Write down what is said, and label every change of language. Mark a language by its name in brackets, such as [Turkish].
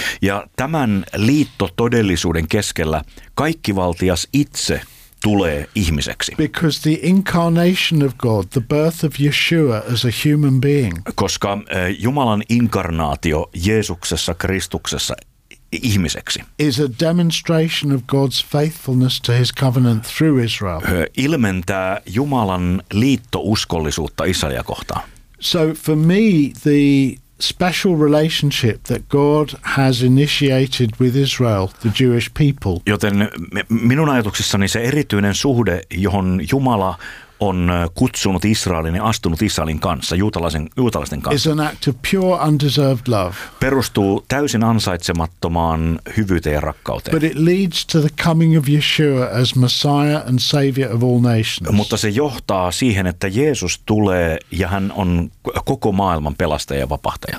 [Finnish] Ja tämän liittotodellisuuden keskellä kaikkivaltias itse tulee ihmiseksi. [English] Because the incarnation of God, the birth of Yeshua as a human being. [Finnish] Koska Jumalan inkarnaatio Jeesuksessa Kristuksessa ihmiseksi. [English] Is a demonstration of God's faithfulness to his covenant through Israel. [Finnish] Ilmentää Jumalan liittouskollisuutta Israelia kohtaan. [English] So for me, the special relationship that God has initiated with Israel, the Jewish people. [Finnish] Joten minun ajatuksissani se erityinen suhde, johon Jumala on kutsunut Israelin ja astunut Israelin kanssa, juutalaisten kanssa. [English] Is an act of pure undeserved love. [Finnish] Perustuu täysin ansaitsemattomaan hyvyyteen ja rakkauteen. [English] But it leads to the coming of Yeshua as Messiah and Savior of all nations. [Finnish] Mutta se johtaa siihen, että Jeesus tulee ja hän on koko maailman pelastaja ja vapahtaja.